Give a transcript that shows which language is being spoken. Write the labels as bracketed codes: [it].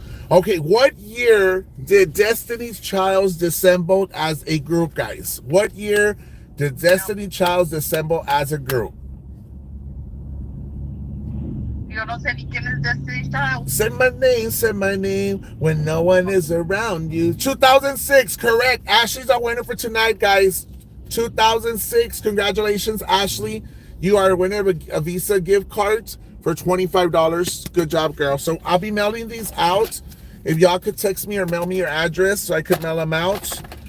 [en] Okay, what year did Destiny's Child disassemble as a group, guys? What year did Destiny Child disassemble as a group? [es] Yo no sé ni quién es Destiny's Child. [en] Say my name when no one is around you. 2006, correct. Ashley's our winner for tonight, guys. 2006. Congratulations, Ashley. You are a winner of a Visa gift card for $25. Good job, girl. So I'll be mailing these out. If y'all could text me or mail me your address so I could mail them out.